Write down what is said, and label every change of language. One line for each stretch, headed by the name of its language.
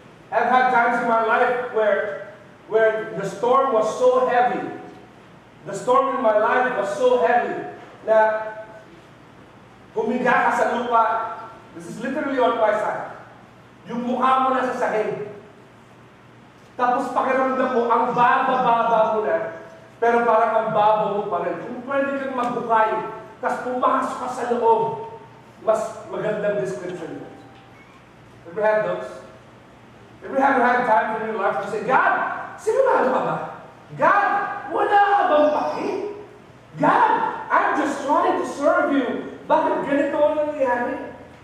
English: I've had times in my life where the storm was so heavy. The storm in my life was so heavy
Filipino: na humiga ka sa lupa.
English: This is literally on my side.
Filipino: Yung mukha mo na sa sahig. Tapos pakiramdam mo, ang baba-baba mo na, pero parang ang baba mo pa rin. Kung pwede kang magbukay, tapos pumasok ka sa loob, mas magandang description.
English: Ever had those? Ever had times in your life to say, God,
Filipino: sigurado ka ba?
English: God,
Filipino: wala ka bang paki?
English: God, I'm just trying to serve you.
Filipino: Bakit ganito ang nangyayari?